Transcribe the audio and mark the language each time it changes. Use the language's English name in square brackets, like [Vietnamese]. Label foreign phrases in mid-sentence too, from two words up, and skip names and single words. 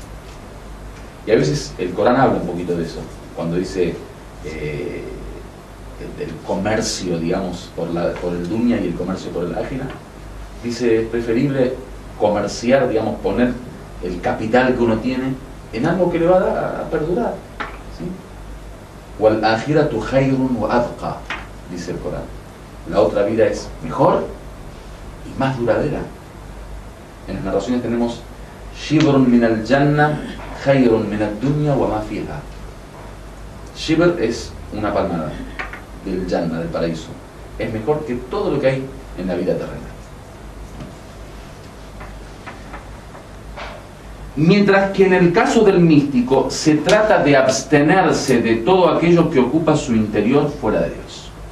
[Spanish] Y a veces el Corán habla un poquito de eso. Cuando dice el comercio, digamos, por el dunya y el comercio por el ákhira, dice: es preferible comerciar, digamos, poner el capital que uno tiene en algo que le va a perdurar. ¿Sí? [Arabic] والآخرة خير وأبقى, [Spanish] dice el Corán. La otra vida es mejor y más duradera. En las narraciones tenemos: [Arabic] شبر من الجنة خير من الدنيا وما فيها. [Spanish] Shibr es una palmada del Jannah, del paraíso. Es mejor que todo lo que hay en la vida terrenal. Mientras que en el caso del místico se trata de abstenerse de todo aquello que ocupa su interior fuera de Dios.